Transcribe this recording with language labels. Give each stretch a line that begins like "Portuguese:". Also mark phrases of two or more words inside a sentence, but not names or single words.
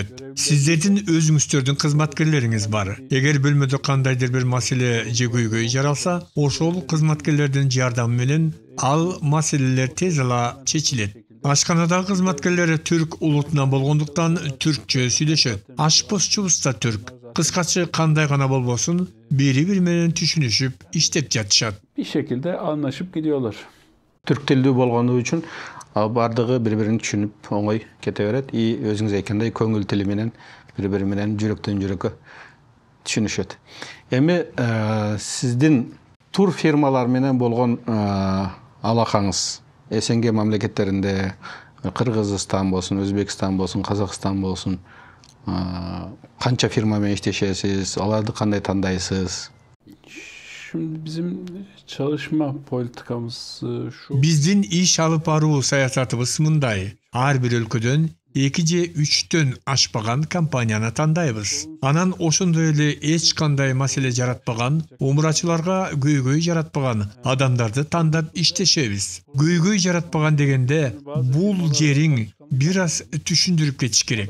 Kyrgyz: Сиздердин өзүңүздөрдүн кызматкерлериңиз бар. Эгер бөлмөдө кандайдыр бир маселе же көйгөй жаралса, ошол кызматкерлердин жардамы менен ал маселелер тез ала чечилет. Ашканадагы кызматкерлери түрк улутунан болгондуктан түркчө сүйлөшөт. Ашпозчубуз да түрк. Кыскачы кандай гана болбосун, бири-бири менен түшүнүшүп иштеп жатышат.
Turkish: Bir şekilde anlaşıp gidiyorlar.
Kyrgyz: Türk tilдүү болгону үчүн бардыгы бири-бирин түшүнүп оңой кете берет. И өзүңүз айткандай көңүл тили менен бири-бири менен жүрөктөн жүрөккө түшүнүшөт. Эми сиздин тур фирмалар менен болгон алакаңыз СНГ мамлекеттеринде Кыргызстан болсун, Өзбекстан болсун, Казакстан болсун канча фирма менен иштешесиз, аларды кандай тандайсыз?
Turkish: Şimdi bizim çalışma politikamız şu.
Kyrgyz: Биздин иш алып баруу саясатыбыз мындай. Ар бир өлкөдөн 2 же 3төн ашпаган компанияны тандайбыз. Анан ошондой эле эч кандай маселе жаратпаган, умурачыларга көйгөй жаратпаган адамдарды тандап иштешебиз. Көйгөй жаратпаган дегенде бул жериң бир аз түшүндүрүп кетиш керек.